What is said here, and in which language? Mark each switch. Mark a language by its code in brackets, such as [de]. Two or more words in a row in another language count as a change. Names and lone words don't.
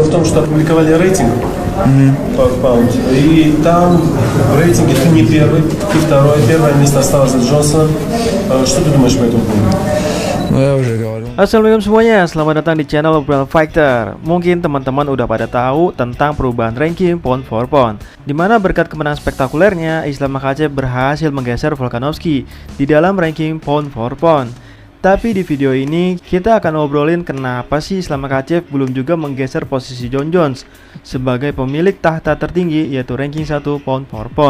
[ru] в том, что опубликовали рейтинг по паунд, и там в рейтинге ты не первый, ты второй, первое место осталось за Джонсоном. Что ты думаешь по этому поводу? Ну, я уже говорил. [id] Assalamualaikum semuanya, selamat datang di channel Obrolan Fighter. Mungkin teman-teman udah pada tahu tentang perubahan ranking [en] pound for pound, [id] dimana berkat kemenangan spektakulernya, Islam Makhachev berhasil menggeser Volkanovski di dalam ranking [en] pound for pound. [id] Tapi di video ini kita akan ngobrolin kenapa sih Islam Makhachev belum juga menggeser posisi Jon Jones sebagai pemilik tahta tertinggi, yaitu ranking 1 [en] pound for pound.